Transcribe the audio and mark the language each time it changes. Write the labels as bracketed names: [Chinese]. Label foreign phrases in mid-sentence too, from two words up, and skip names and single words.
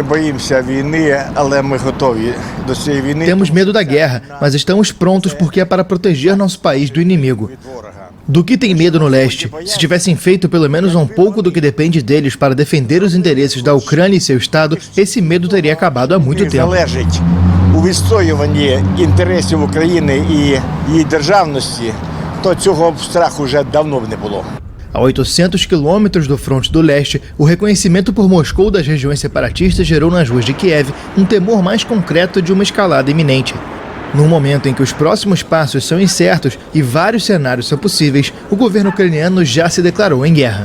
[Portuguese] Temos medo da guerra, mas estamos prontos porque é para proteger nosso país do inimigo. Do que tem medo no leste? Se tivessem feito pelo menos um pouco do que depende deles para defender os interesses da Ucrânia e seu Estado, esse medo teria acabado há muito tempo. [Ukrainian] У відстоюванні інтересів України і її державності, то цього страху вже давно б не було. [Portuguese] A 800 quilômetros do fronte do leste, o reconhecimento por Moscou das regiões separatistas gerou nas ruas de Kiev um temor mais concreto de uma escalada iminente. Num momento em que os próximos passos são incertos e vários cenários são possíveis, o governo ucraniano já se declarou em guerra.